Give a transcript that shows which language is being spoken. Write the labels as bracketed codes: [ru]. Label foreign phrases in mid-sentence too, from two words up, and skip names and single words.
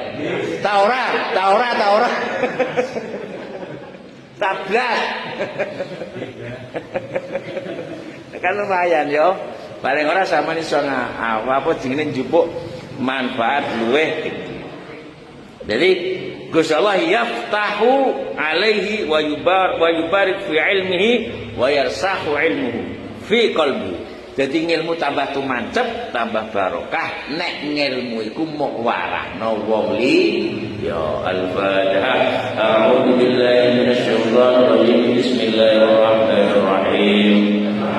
[jv] Ta ora. Tablas. Kan lumayan yo. Paling ora sampeyan iso apa jenenge njupuk manfaat luweh. [ar] Jadi Gusti Allah يفتح عليه ويبارك في علمه ويرسخ علمه في قلبي. [jv] Jadi ilmu tambah tumancep, tambah barokah. Nek ilmu iku mok warahno wong li. Ya Al-Fatihah. [ar] أعوذ بالله من الشيطان الرجيم. Bismillahirrahmanirrahim.